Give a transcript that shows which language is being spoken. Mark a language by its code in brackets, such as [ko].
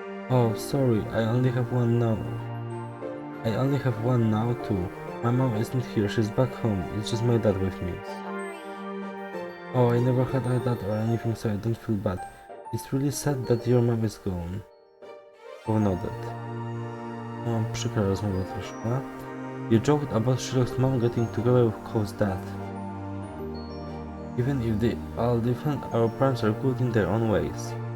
[en] Oh, sorry, I only have one now. I only have one now too. My mom isn't here, she's back home. It's just my dad with me. Oh, I never had a dad or anything, so I don't feel bad. It's really sad that your mom is gone. Oh, nodded. [pl] No, przykra rozmowa troszkę. [en] You joked about Sherlock's mom getting together with Cole's dad. Even if they all different, our parents are good in their own ways.